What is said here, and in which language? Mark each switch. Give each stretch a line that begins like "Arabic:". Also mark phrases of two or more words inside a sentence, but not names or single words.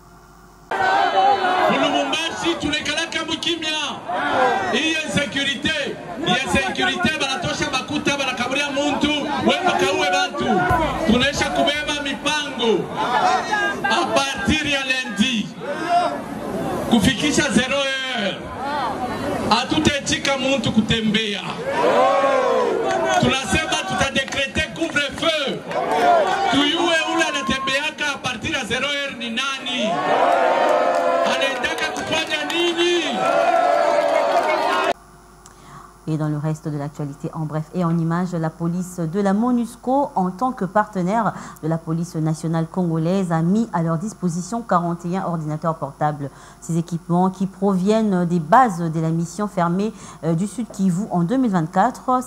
French: À partir
Swahili: ya lundi kufikisha 0h hatutetika muntu kutembea. Tunasema tutadekrete couvre-feu. Tuyue ule anatembeaka
French: a partir
Swahili: ya 0h ni nani? Anaendaka kufanya nini?
French: Et dans le reste de l'actualité, en bref et en images, la police de la MONUSCO, en tant que partenaire de la police nationale congolaise, a mis à leur disposition 41 ordinateurs portables. Ces équipements qui proviennent des bases de la mission fermée du Sud Kivu en 2024.